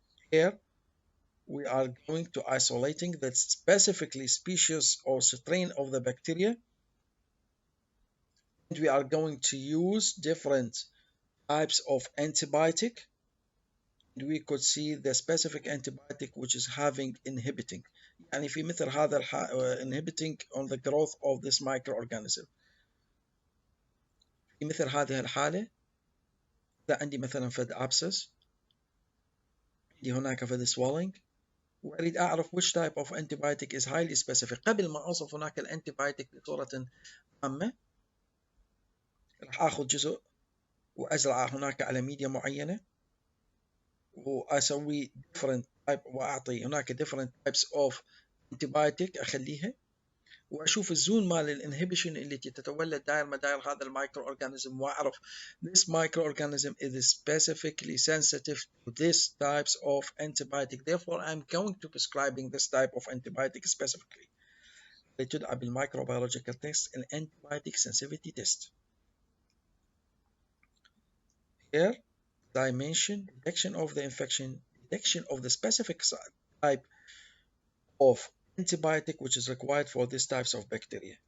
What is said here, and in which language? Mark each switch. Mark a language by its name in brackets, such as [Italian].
[English] Here, we are going to isolating the specifically species or strain of the bacteria, and we are going to use different types of antibiotic. And we could see the specific antibiotic which is having inhibiting. [Arabic] يعني في مثل هذا [English] inhibiting on the growth of this microorganism. [Arabic] في مثل هذه الحالة إذا عندي مثلا فد abscess، عندي هناك فد swelling، وأريد أعرف [English] which type of antibiotic is highly specific، [Arabic] قبل ما أوصف هناك الأنتيبيوتيك بصورة عامة راح آخذ جزء وأزرعه هناك على ميديا معينة، وأسوي different type، وأعطي هناك [English] different types of antibiotic [Arabic] أخليها، واشوف الزون مال الانهبيشن التي تتولد داير ما داير هذا المايكرو اورجانيزم، واعرف [English] this microorganism is specifically sensitive to this types of antibiotic, therefore I'm going to prescribing this type of antibiotic specifically. [Arabic] تدعى بالمايكروبيولوجيكال تيست antibiotic sensitivity test. [English] Here I mentioned detection of the infection, detection of the specific type of antibiotic which is required for these types of bacteria.